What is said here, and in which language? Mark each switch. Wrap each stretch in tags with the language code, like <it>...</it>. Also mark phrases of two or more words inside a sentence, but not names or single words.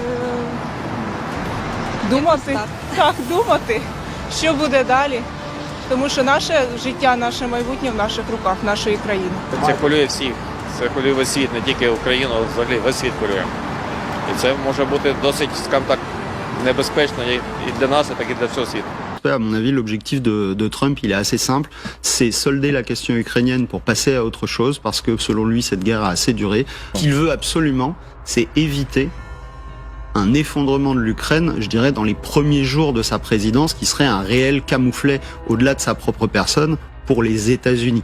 <uk>Думати, що буде далі. Тому що наше життя, наше майбутнє в наших руках, нашої країни. Це хвилює всіх. Це хвилює весь світ, не тільки Україну, а взагалі весь світ хвилює. І це може бути досить, скажімо так, небезпечно і для нас, і так і для всього світу.</uk> <fr>À mon avis, l'objectif de Trump, il est assez simple, c'est solder la question ukrainienne pour passer à autre chose, parce que selon lui, cette guerre a assez duré. Ce qu'il veut absolument, c'est éviter un effondrement de l'Ukraine, je dirais, dans les premiers jours de sa présidence, qui serait un réel camouflet au-delà de sa propre personne pour les États-Unis.</fr>